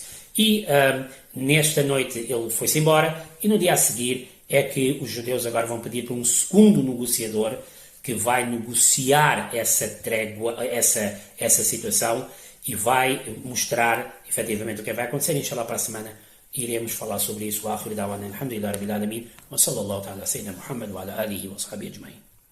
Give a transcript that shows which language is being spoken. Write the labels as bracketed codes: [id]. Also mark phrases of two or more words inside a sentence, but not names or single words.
[pt] E nesta noite ele foi-se embora e no dia a seguir é que os judeus agora vão pedir para um segundo negociador que vai negociar essa trégua, essa situação e vai mostrar efetivamente o que vai acontecer. Inshallah, para a semana iremos falar sobre isso. [ar] وآخر دعوانا الحمد لله رب العالمين وصلى الله تعالى سيدنا محمد وعلى آله وصحبه أجمعين.